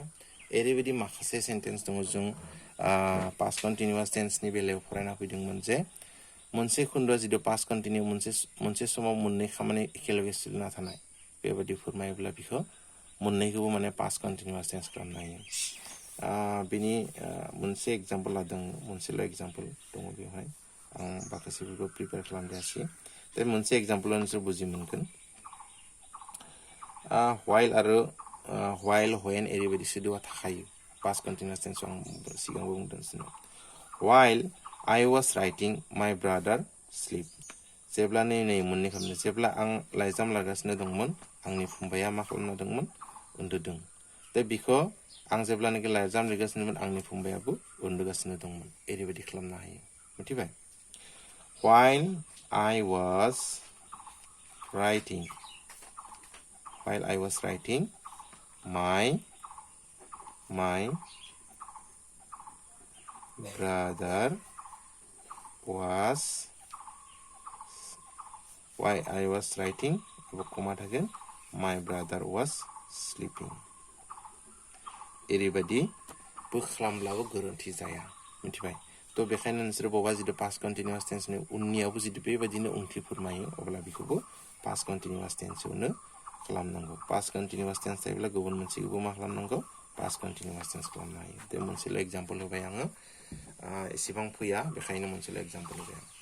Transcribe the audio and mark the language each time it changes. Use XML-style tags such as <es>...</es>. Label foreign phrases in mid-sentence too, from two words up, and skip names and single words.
<brx>ओरैबायदि माखासे सेन्टेन्स दङ जों</brx> <en>past continuous tense</en> <brx>बेलायाव फरायना फैदोंमोन जे मोनसे खोन्दोआ जिदु पास्ट कन्टिनिउ मोनसे समाव मोननै खामानि एखेलगे सोलिना थानाय बेबायदि फोरमायोब्ला बिखौ मोननैखौबो माने</brx> <en>past continuous tense</en> <brx>खालामनो हायो बिनि मोनसे एग्जाम्पल लादों मोनसेल' एग्जाम्पल दङ बेवहाय आं माखासेफोरखौ प्रिपेयार खालामजायासै दा मोनसे एग्जाम्पल नोंसोर बुजि मोनगोन while आरो</brx> <en>while when</en> <brx>एरैबायदि सोदोबा थाखायो</brx> <en>past continuous tense</en> <brx>आं सिगाङावबो बुंदों</brx> <en>while I was writing my brother sleep</en> <brx>जेब्ला नै मोननै खालामनो जेब्ला आं लाइजाम लागासिनो दंमोन आंनि फंबाया मा खालामना दंमोन उन्दुदों दा बिखौ आं जेब्लानोखि लाइजाम लिरगासिनोमोन आंनि फंबायाबो उन्दुगासिनो दंमोन एरैबायदि खालामनो हायो मिथिबाय</brx> <en>while I was writing my brother was while I was writing my brother was sleeping</en> <brx>एरैबायदि बो खालामब्लाबो गोरोन्थि जाया मिथिबाय तो बेखायनो नोंसोर बबा जिदु</brx> <en>past continuous tense</en> <brx>उननियावबो जिदु बेबायदिनो ओंथि फोरमायो अब्ला बेखौबो</brx> <en>past continuous tense</en> <brx>खालामनांगौ</brx> <en>past continuous tense</en> <brx>थायोब्ला गुबुन मोनसेखौबो मा खालामनांगौ</brx> <en>past continuous tense</en> <brx>खालामनो हायो बे मोनसेल' एग्जाम्पल होबाय आङो एसेबां फैया बेखायनो मोनसेल' एग्जाम्पल होबाय</brx>